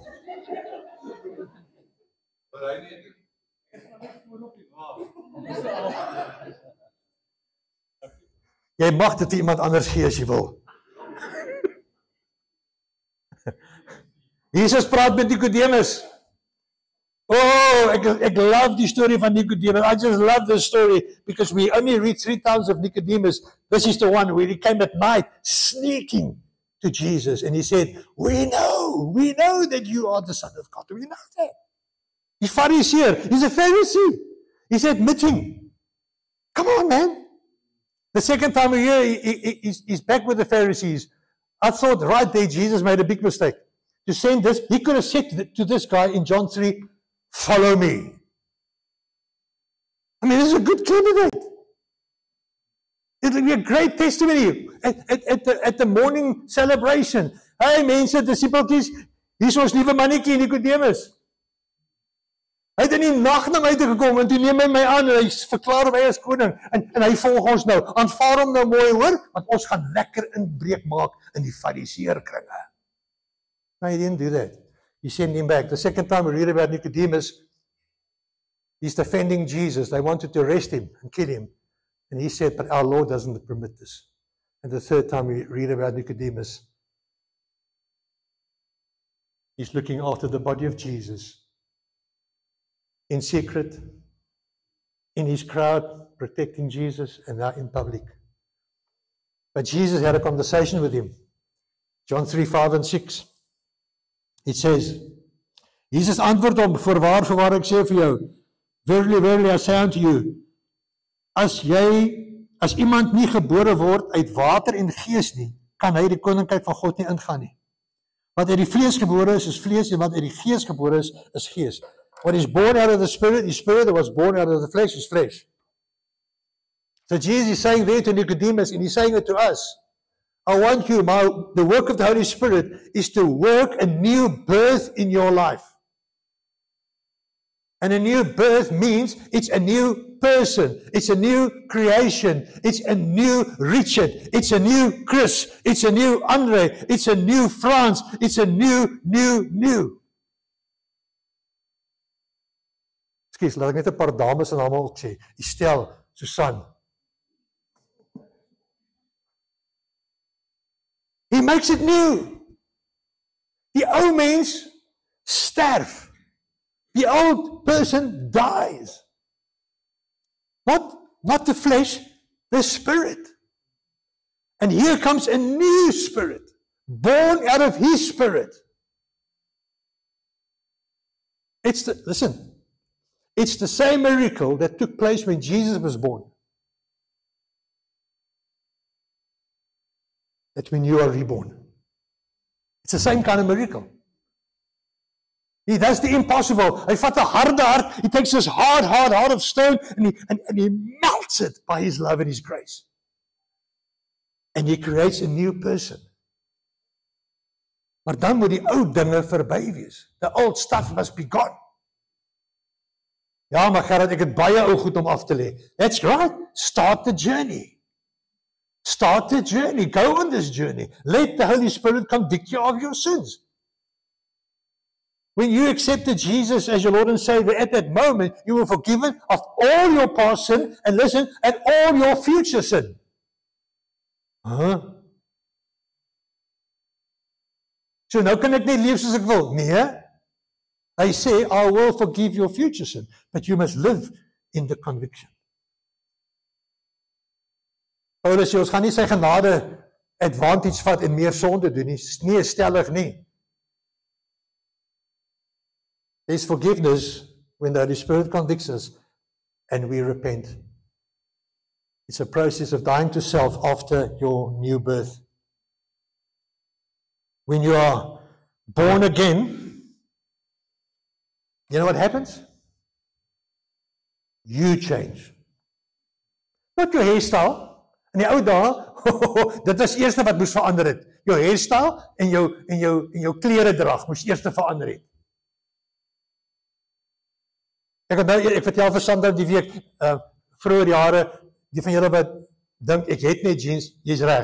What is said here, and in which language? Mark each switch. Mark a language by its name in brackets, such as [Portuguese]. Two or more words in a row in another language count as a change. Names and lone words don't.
[Afrikaans] Jy mag dit iemand anders gee as jy wil. Jesus praat met Nicodemus. Oh, ek love die story van Nicodemus. [English] I just love this story because we only read 3 times of Nicodemus. This is the one where he came at night sneaking to Jesus and he said, we know that you are the Son of God. We know that. He's Pharisee. He's a Pharisee. He's admitting. Come on, man. The second time we hear he's back with the Pharisees. I thought right there Jesus made a big mistake. To send this, he could have said to this guy in John 3, follow me. I mean, this is a good candidate. It will be a great testimony at the morning celebration. [Afrikaans] Hey mense, disipeltjies, hier is ons nuwe mannetjie Nicodemus. Hy het in die nag na my toe gekom en toe neem hy my aan en hy verklaar hom as koning en hy volg ons nou. Aanvaar hom nou mooi hoor, want ons gaan lekker inbreek maak in die fariseërkringe. [English] No, he didn't do that. He sent him back. The second time we read about Nicodemus, he's defending Jesus. They wanted to arrest him and kill him. And he said, but our Lord doesn't permit this. And the third time we read about Nicodemus, he's looking after the body of Jesus. In secret, in his crowd, protecting Jesus, and now in public. But Jesus had a conversation with him. John 3:5 and 6. It says, [Afrikaans] Jesus antwoord hom, voorwaar ek sê vir jou, [English] verily, verily, I say unto you, [Afrikaans] as iemand nie gebore word uit water en gees nie, kan hy die koninkryk van God nie ingaan nie. Wat uit die vlees gebore is vlees, en wat uit die gees gebore is gees. [English] What is born out of the spirit is spirit, what was born out of the flesh is flesh. So Jesus is saying there to Nicodemus, and he's saying it to us. I want you, the work of the Holy Spirit is to work a new birth in your life. And a new birth means it's a new person, it's a new creation, it's a new Richard, it's a new Chris, it's a new Andre, it's a new Frans, it's a new. [Afrikaans] Ekskuus, laat ek net 'n paar dames se name ook sê. Estelle, Susan. [English] He makes it new. [Afrikaans] Die ou mens sterf. [English] The old person dies. Not the flesh, the spirit. And here comes a new spirit, born out of his spirit. It's the same miracle that took place when Jesus was born. That when you are reborn. It's the same kind of miracle. He does the impossible. Hy vat 'n harde hart, he takes this hard heart of stone, and he melts it by his love and his grace. And he creates a new person. [Afrikaans] Maar dan moet die ou dinge verby wees. [English] The old stuff must be gone. [Afrikaans] Ja, maar Gerard, ek het baie ou goed om af te lê. [English] That's right. Start the journey. Start the journey. Go on this journey. Let the Holy Spirit convict you of your sins. When you accepted Jesus as your Lord and Savior, at that moment, you were forgiven of all your past sin, and listen, and all your future sin. [Afrikaans] So nou kan ek net leef soos ek wil. Nee. Hy sê, [English] I will forgive your future sin, but you must live in the conviction. [Afrikaans] Paulus sê, ons gaan nie sy genade advantage vat en meer sonde doen nie. Nee, stellig nie. [English] There's forgiveness when the Holy Spirit convicts us and we repent. It's a process of dying to self after your new birth. When you are born again, you know what happens? You change. Not your hairstyle. [Afrikaans] In die ou dae, dit was eerste wat moes verander het. Jou hairstyle en jou kleredrag moes eerste verander het. Ek vertel vir Sandra die week, vroeër jare, die van julle wat dink, ek het net jeans, jy's reg.